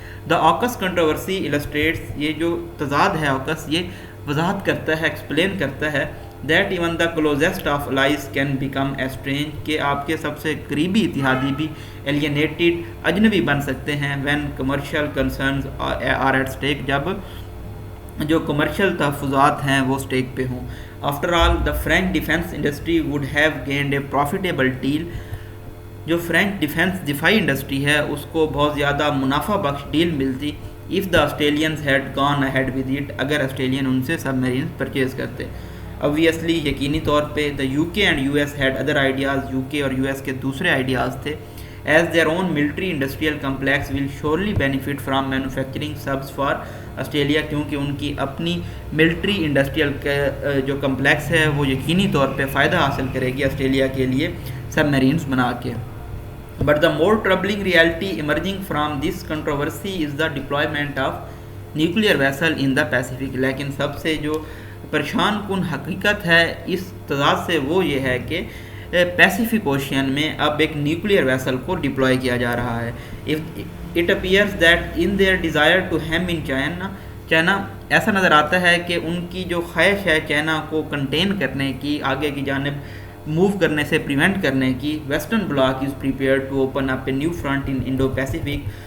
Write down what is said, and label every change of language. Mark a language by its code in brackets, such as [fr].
[en] the AUKUS controversy illustrates, [ur] یہ جو تضاد ہے آکس، یہ وضاحت کرتا ہے، ایکسپلین کرتا ہے [en] that even the closest of allies can become strange, [ur] کہ آپ کے سب سے قریبی اتحادی بھی ایلینیٹڈ اجنبی بن سکتے ہیں [en] when commercial concerns are at stake, [ur] جب جو کمرشل تحفظات ہیں وہ اسٹیک پہ ہوں. [en] after all the French defence industry would have gained a profitable deal, [ur] جو فرینچ ڈیفینس دفاعی انڈسٹری ہے اس کو بہت زیادہ منافع بخش ڈیل ملتی [en] if the Australians had gone ahead with it، [ur] اگر آسٹریلین ان سے سب مرینز پرچیز کرتے. obviously یقینی طور پہ [en] the UK and US had other ideas، [ur] UK اور US کے دوسرے آئیڈیاز تھے. [en] as their own military industrial complex will surely benefit from manufacturing subs for Australia، [ur] کیونکہ ان کی اپنی ملٹری انڈسٹریل جو کمپلیکس ہے وہ یقینی طور پہ فائدہ حاصل کرے گی آسٹریلیا کے لیے سب مرینز بنا کے. [en] But the more troubling reality emerging from this controversy is the deployment of nuclear vessel in the Pacific. [ur] لیکن سب سے جو پریشان کن حقیقت ہے اس تضاد سے وہ یہ ہے کہ پیسیفک اوشین میں اب ایک نیوکلیئر ویسل کو ڈپلوائے کیا جا رہا ہے. [en] It appears that in their desire to hem in [ur] China ایسا نظر آتا ہے کہ ان کی جو خواہش ہے چائنا کو کنٹین کرنے کی، آگے کی جانب موو کرنے سے پریونٹ کرنے کی، [en] Western bloc is prepared to open up a new front in Indo Pacific.